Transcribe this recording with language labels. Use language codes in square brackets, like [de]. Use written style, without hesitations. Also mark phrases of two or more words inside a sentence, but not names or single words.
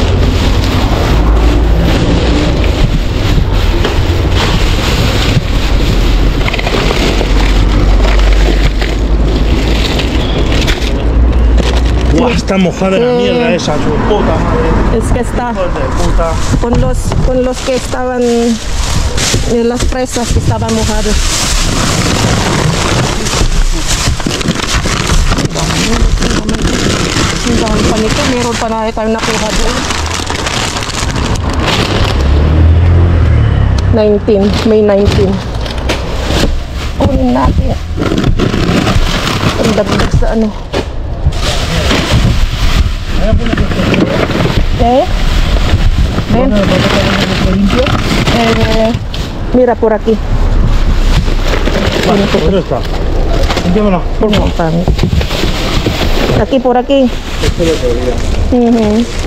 [es] Buah, está mojada la mierda esa, su puta madre. Es que está Hijos de puta. con los que estaban las fresas que estaban mojadas. [tl] Ang dami pa nito. Meron pa na tayo nakuha doon. 19. May 19. Kunin natin. Ang dagdag sa ano. [es] ¿Eh? ¿Ven? Mira por aquí. Vale, pues ya está. Entiéndela, por favor. Aquí, por aquí. Ujú.